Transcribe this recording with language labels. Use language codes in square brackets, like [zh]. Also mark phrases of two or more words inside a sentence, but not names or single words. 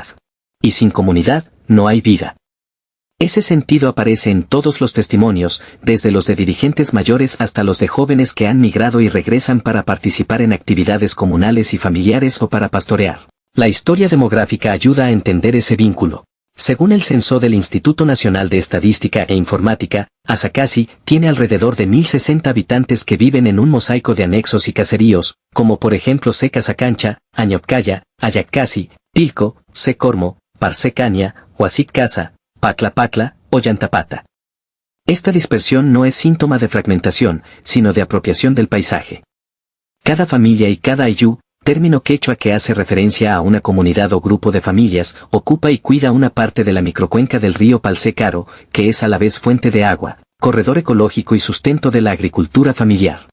[es] Y sin comunidad, no hay vida. Ese sentido aparece en todos los testimonios, desde los de dirigentes mayores hasta los de jóvenes que han migrado y regresan para participar en actividades comunales y familiares o para pastorear. La historia demográfica ayuda a entender ese vínculo. Según el censo del Instituto Nacional de Estadística e Informática, Asacasi tiene alrededor de 1.060 habitantes que viven en un mosaico de anexos y caseríos, como por ejemplo Secasacancha, Añopcaya, Ayaccasi, Pilco, Secormo, Parsecaña, Huasiccasa, Pacla o Yantapata. Esta dispersión no es síntoma de fragmentación, sino de apropiación del paisaje. Cada familia y cada ayú, término quechua que hace referencia a una comunidad o grupo de familias, ocupa y cuida una parte de la microcuenca del río Palce Caro, que es a la vez fuente de agua, corredor ecológico y sustento de la agricultura familiar.